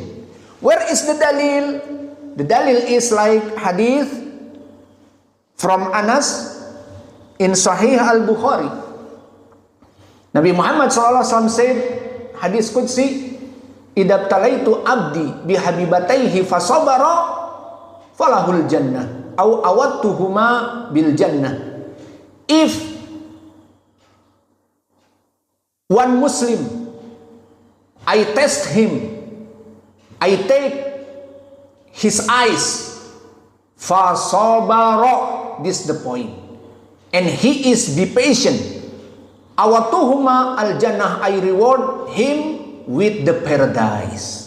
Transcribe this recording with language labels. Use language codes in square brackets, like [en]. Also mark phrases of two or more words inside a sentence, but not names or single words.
[en] Where is the dalil? The dalil is like hadith from Anas in Sahih Al-Bukhari. Nabi Muhammad SAW said, [ar] حديث قدسي إذا ابتليت عبدي بحبيبتيه فصبر فله الجنة أو عوضتهما بالجنة. [en] If one Muslim, I test him, I take his eyes, fasabara, this is the point, and he is be patient, [ar] عوضتهما الجنة, [en] I reward him with the paradise.